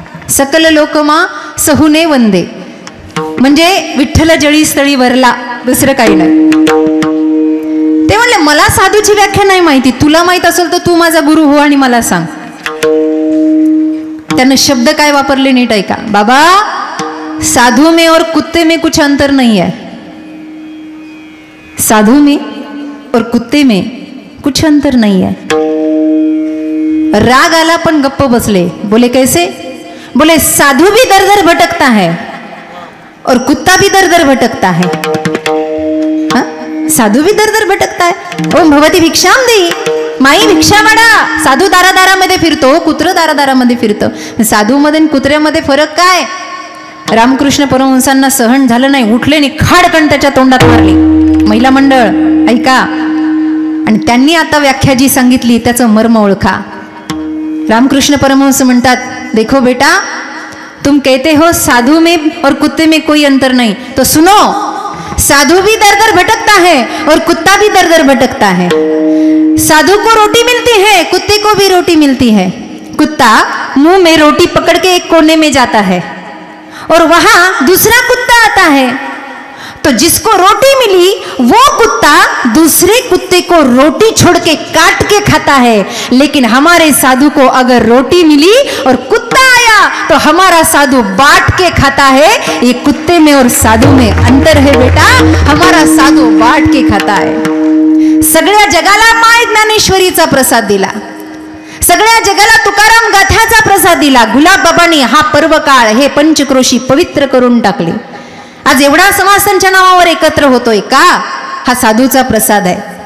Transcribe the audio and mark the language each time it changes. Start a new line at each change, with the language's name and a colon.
Gujarati: सकल लोकमा सहुने वंदे
Marathi: म्हणजे विठ्ठल जळी स्थळी वरला, दुसरं काही नाही. ते म्हणले मला साधूची व्याख्या नाही माहिती, तुला माहित असेल तर तू माझा गुरु हो आणि मला सांग. त्यानं शब्द काय वापरले नीट ऐका.
Hindi: बाबा साधू में और कुत्ते में कुछ अंतर नहीं है. साधू में और कुत्ते में कुछ अंतर नहीं है.
Marathi: राग आला पण गप्प बसले.
Hindi: बोले कैसे? बोले साधू भी दर दर भटकता है और कुत्ता भी दर दर भटकता है. साधू भी दर दर भटकता है.
Sanskrit: ओम भवती भिक्षाम देई,
Hindi: माई भिक्षा वाडा.
Marathi: साधू दारादारामध्ये फिरतो, कुत्र दारादारामध्ये फिरतं. साधू मध्ये कुत्र्यामध्ये फरक काय? रामकृष्ण परमहंसांना सहन झालं नाही, उठले आणि खाडकन त्याच्या तोंडात मारली. महिला मंडळ ऐका, आणि त्यांनी आता व्याख्या जी सांगितली त्याचं मर्म ओळखा. रामकृष्ण परमहंस म्हणतात,
Hindi: देखो बेटा तुम कहते हो साधु में और कुत्ते में कोई अंतर नहीं, तो सुनो, साधु भी दर दर भटकता है और कुत्ता भी दर दर भटकता है. साधु को रोटी मिलती है, कुत्ते को भी रोटी मिलती है. कुत्ता मुंह में रोटी पकड़ के एक कोने में जाता है और वहां दूसरा कुत्ता आता है, तो जिसको रोटी मिली वो कुत्ता दूसरे कुत्ते को रोटी छोड़ के काट के खाता है. लेकिन हमारे साधु को अगर रोटी मिली और कुत्ता आया तो हमारा साधु बांट के खाता है. ये कुत्ते में और साधु में अंतर है बेटा, हमारा साधु बांट के खाता है.
Marathi: सगळ्या जगाला माय ज्ञानेश्वरीचा प्रसाद दिला, सगळ्या जगाला तुकाराम गाथ्याचा प्रसाद दिला. गुलाब बाबांनी हा पर्व काळ हे पंचक्रोशी पवित्र करून टाकले. आज एवढा समाज त्यांच्या नावावर एकत्र होतोय का? हा साधूचा प्रसाद आहे.